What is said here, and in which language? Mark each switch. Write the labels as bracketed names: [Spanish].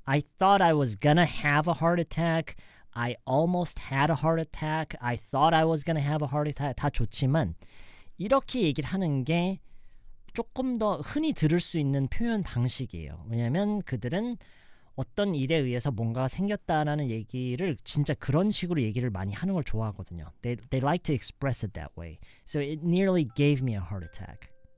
[English] I thought I was gonna have a heart attack. I almost had a heart attack. I thought I was gonna have a heart attack. [Korean] 다 좋지만 이렇게 얘기를 하는 게 조금 더 흔히 들을 수 있는 표현 방식이에요. 왜냐하면 그들은 어떤 일에 의해서 뭔가 생겼다라는 얘기를 진짜 그런 식으로 얘기를 많이 하는 걸 좋아하거든요. [English] They like to express it that way. So it nearly gave me a heart attack.